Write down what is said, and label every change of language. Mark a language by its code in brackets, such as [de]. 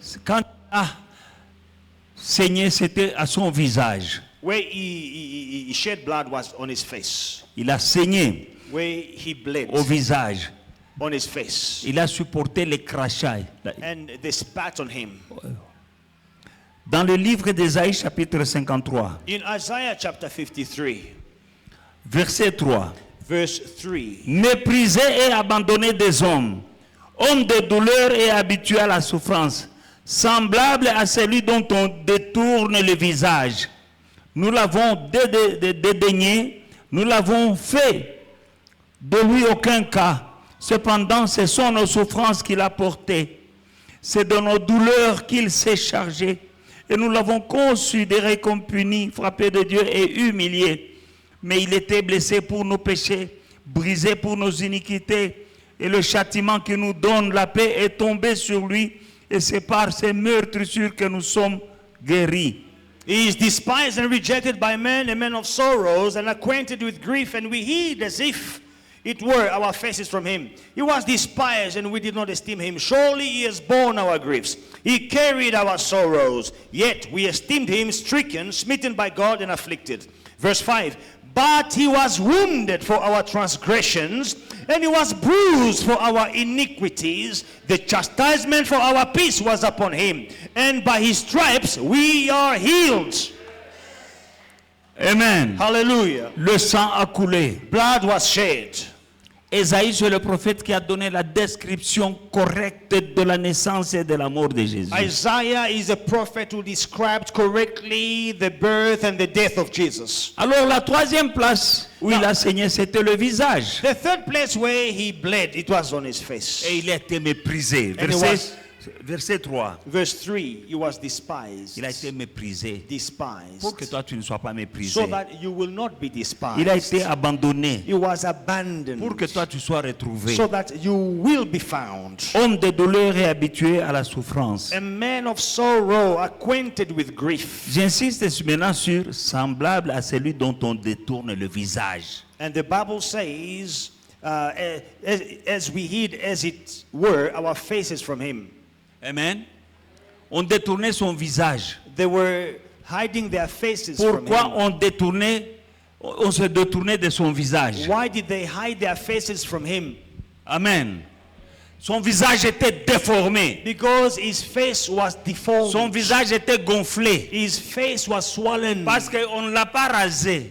[fr] Quand il a saigné, c'était à son visage. [en] Where he shed blood was on his face. [fr] Il a saigné [en] Where he bled [fr] au visage. [en] on his face. [fr] Il a supporté les crachats. [en] And they spat on him. [fr] Dans le livre d'Ésaïe, chapitre 53, [en] In Isaiah chapter 53, [fr] verset 3. [en] verse 3. [fr] Méprisé et abandonné des hommes, homme de douleur et habitué à la souffrance, semblable à celui dont on détourne le visage. Nous l'avons dédaigné, nous l'avons fait de lui aucun cas. Cependant, ce sont nos souffrances qu'il a portées. C'est de nos douleurs qu'il s'est chargé. Et nous l'avons considéré comme puni, frappé de Dieu et humilié. Mais il était blessé pour nos péchés, brisé pour nos iniquités. Et le châtiment qui nous donne la paix est tombé sur lui. Et c'est par ses meurtrissures que nous sommes guéris. [en] He is despised and rejected by men, a man of sorrows, and acquainted with grief, and we hid as if it were our faces from him. He was despised, and we did not esteem him. Surely he has borne our griefs. He carried our sorrows. Yet we esteemed him stricken, smitten by God, and afflicted. Verse 5. But he was wounded for our transgressions, and he was bruised for our iniquities. The chastisement for our peace was upon him, and by his stripes we are healed. Amen. Hallelujah. [fr] Le sang a coulé. [en] Blood was shed. [fr] Ésaïe, c'est le prophète qui a donné la description correcte de la naissance et de la mort de Jésus. [en] Isaiah is a prophet who described correctly the birth and the death of Jesus. [fr] Alors la troisième place où il a saigné, c'était le visage. [en] The third place where he bled, it was on his face. [fr] Et il a été méprisé. Verset 3. [en] Verse 3, he was despised. [fr] Il a été méprisé. [en] Despised. [fr] Pour que toi tu ne sois pas méprisé. [en] So that you will not be despised. [fr] Il a été abandonné. [en] He was abandoned. [fr] Pour que toi tu sois retrouvé. [en] So that you will be found. [fr] Homme de douleur et habitué à la souffrance. [en] A man of sorrow, acquainted with grief. [fr] J'insiste maintenant sur semblable à celui dont on détourne le visage. [en] And the Bible says, as we hid, as it were, our faces from him. Amen. [fr] On détournait son visage. [en] They were hiding their faces from [fr] Pourquoi [en] him. [fr] on se détournait de son visage? [en] Why did they hide their faces from him? Amen. [fr] Son visage était déformé. [en] Because his face was deformed. [fr] Son visage était gonflé. [en] His face was swollen. [fr] Parce qu'on ne l'a pas rasé.